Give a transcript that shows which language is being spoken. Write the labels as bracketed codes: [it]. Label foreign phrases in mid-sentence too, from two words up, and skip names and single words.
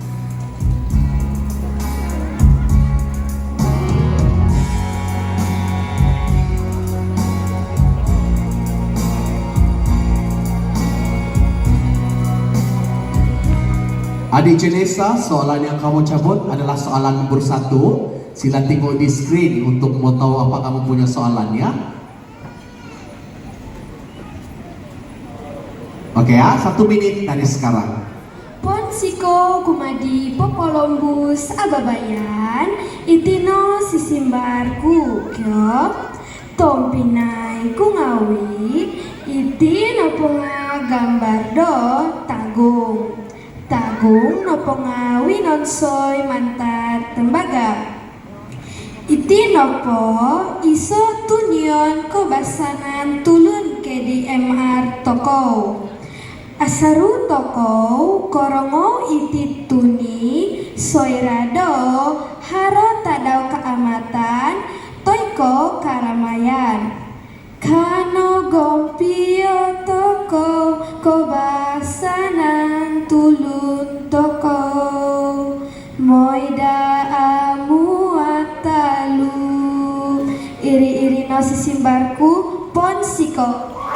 [ms] Adik Janessa, soalan yang kamu cabut adalah soalan nomor 1. Sila tengok di screen untuk mau tahu apa kamu punya soalannya. Oke ya, 1 minit dari sekarang. [dtp] Ponsiko kumadi popolombus ababayan itino sisimbarku kyo tompinai kungawi itino punga gambar do tagung nopo ngawi nonsoy mantar tembaga iti nopo iso tunyon ko basanan tulun ke di MR toko asaru toko korongo iti tuni soirado haro tadau keamatan toiko karamayan kano gompio toko ko basanan tulun toko moida amuatalu iri-iri no sisimbarku Ponsiko.